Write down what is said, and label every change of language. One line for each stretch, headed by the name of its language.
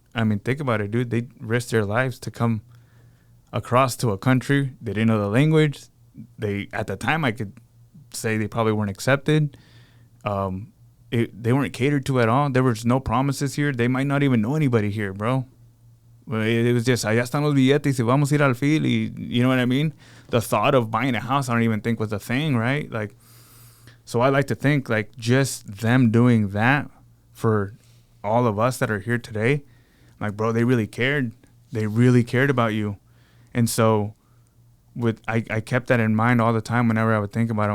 English: I mean, think about it, dude. They risked their lives to come across to a country. They didn't know the language. At the time, I could say they probably weren't accepted. They weren't catered to at all. There was no promises here. They might not even know anybody here, bro. It was just,
Spanish: allá están los billetes y vamos a ir al fil.
English: You know what I mean? The thought of buying a house, I don't even think was a thing, right? Like, so I like to think, like, just them doing that for all of us that are here today, like, bro, they really cared. They really cared about you. And so I kept that in mind all the time whenever I would think about him.